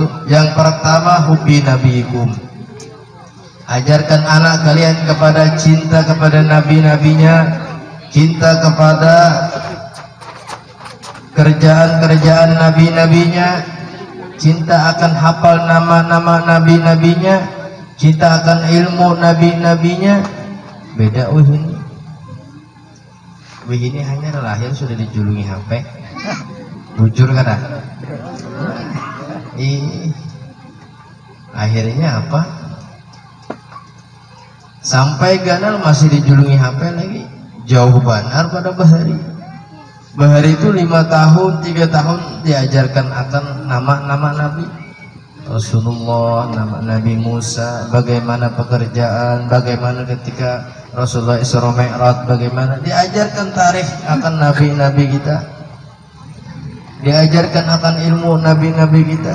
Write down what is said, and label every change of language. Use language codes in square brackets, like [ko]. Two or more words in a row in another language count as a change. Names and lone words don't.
[id] Yang pertama [ar] حب نبيكم. [id] Ajarkan anak kalian kepada cinta kepada nabi-nabinya, cinta kepada kerjaan-kerjaan nabi-nabinya, cinta akan hafal nama-nama nabi-nabinya, cinta akan ilmu nabi-nabinya. [bjn] Beda ini hanya lahir sudah dijulungi HP. Bujur kada? Akhirnya apa? Sampai ganal masih dijulungi HP lagi. Jauh benar pada Bahari. Bahari itu 5 tahun, 3 tahun diajarkan akan nama-nama Nabi. [id] Rasulullah, nama Nabi Musa, bagaimana pekerjaan, bagaimana ketika Rasulullah Isra Mi'raj, bagaimana diajarkan tarikh akan nabi-nabi kita, diajarkan akan ilmu nabi-nabi kita.